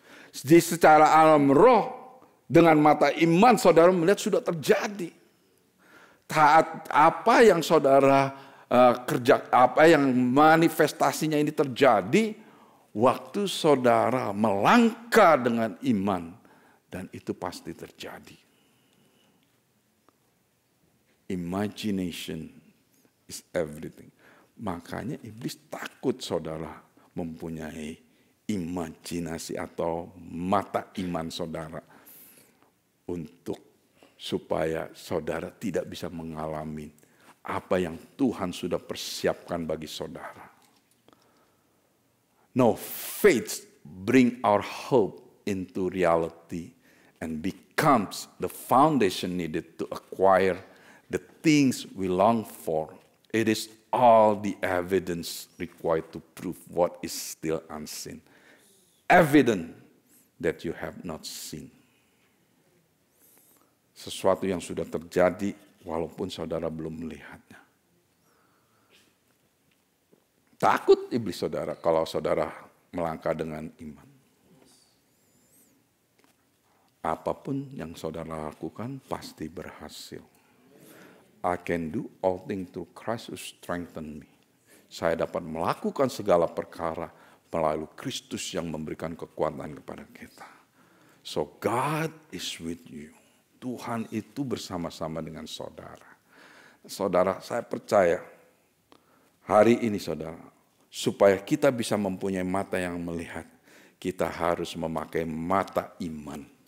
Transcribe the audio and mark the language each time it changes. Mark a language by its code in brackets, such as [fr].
[id] Secara alam roh, dengan mata iman saudara melihat sudah terjadi. Taat apa yang saudara kerja, apa yang manifestasinya ini terjadi, waktu saudara melangkah dengan iman, dan itu pasti terjadi. [en] Imagination is everything. [id] Makanya iblis takut saudara mempunyai imajinasi atau mata iman saudara untuk supaya saudara tidak bisa mengalami apa yang Tuhan sudah persiapkan bagi saudara. [en] No, faith bring our hope into reality and becomes the foundation needed to acquire the things we long for. It is all the evidence required to prove what is still unseen. Evidence that you have not seen. [id] Sesuatu yang sudah terjadi walaupun saudara belum melihatnya. Takut iblis saudara kalau saudara melangkah dengan iman. Apapun yang saudara lakukan pasti berhasil. [en] I can do all things through Christ who strengthen me. [id] Saya dapat melakukan segala perkara melalui Kristus yang memberikan kekuatan kepada kita. [en] So God is with you. [id] Tuhan itu bersama-sama dengan saudara. Saudara, saya percaya hari ini saudara, supaya kita bisa mempunyai mata yang melihat, kita harus memakai mata iman.